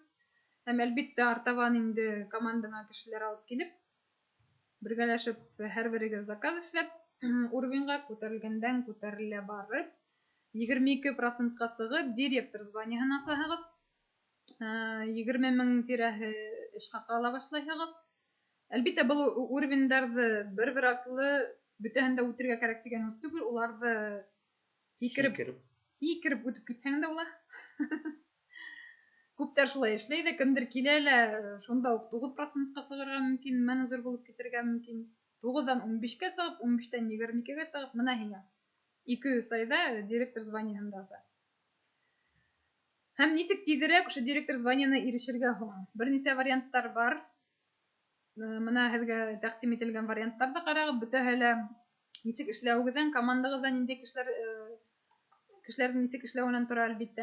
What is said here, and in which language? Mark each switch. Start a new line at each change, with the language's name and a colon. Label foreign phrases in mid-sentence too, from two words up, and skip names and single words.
Bashkir: Һәм әлбиттә, артабан инде командаңа кешеләр алып килеп, бергәләшеп һәр берегеҙ заказ эшләп, уровеньға күтәрелгәндән күтәрелә барып, 22%-ка сығып, директор званиеһын асаһығыҙ, 20 мең тирәһе эш хаҡы ала башлайһығыҙ. Әлбиттә, был уровеньдарҙы бер артлы бөтәһен дә үтергә кәрәк тигән һүҙ түгел, уларҙы һикереп үтеп китһәң дә була. Күптәр шулай эшләй дә, кемдер килә лә,
Tatar: шунда ук 9%-ка сыгырга мөмкин, менеджер булып китергә мөмкин. 9-дан 15-кә сыгып, 15-тән 22-гә сыгып, менә һиңа 200 айда директор званиеһында аса.
Bashkir: Һәм нисек тиҙерәк ошо директор званиеһына ирешергә һуң? Бернисә варианттар бар. Менә һеҙгә тәҡдим ителгән варианттарҙы ҡарағыҙ, бөтәһе лә нисек эшләүегеҙҙән, командағыҙҙа ниндәй кешеләрҙең нисек эшләүенән тора, әлбиттә.